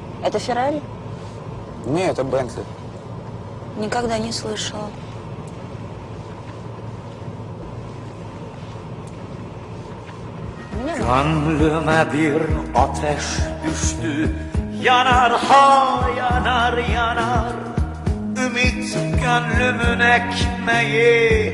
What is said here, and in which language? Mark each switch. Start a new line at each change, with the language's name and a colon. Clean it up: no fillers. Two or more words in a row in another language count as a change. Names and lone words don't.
Russian: Это Феррари? Нет, это Бентли. Никогда не слышала.
Turkish: Gönlüme bir ateş düştü. Yanar ha yanar yanar. Ümit gönlümün ekmeği.